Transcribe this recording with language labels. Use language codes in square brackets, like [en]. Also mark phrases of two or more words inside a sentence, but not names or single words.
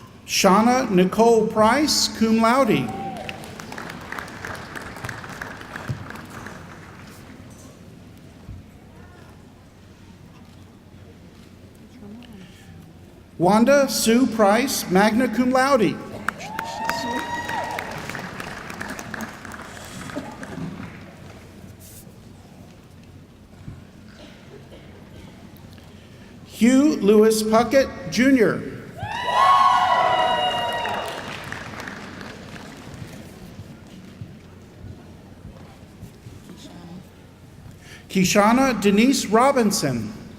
[en] Shauna Nicole Price, [la] cum laude. [en] Wanda Sue Price, [la] magna cum laude. [en] Hugh Lewis Puckett, Jr. Kishana Denise Robinson.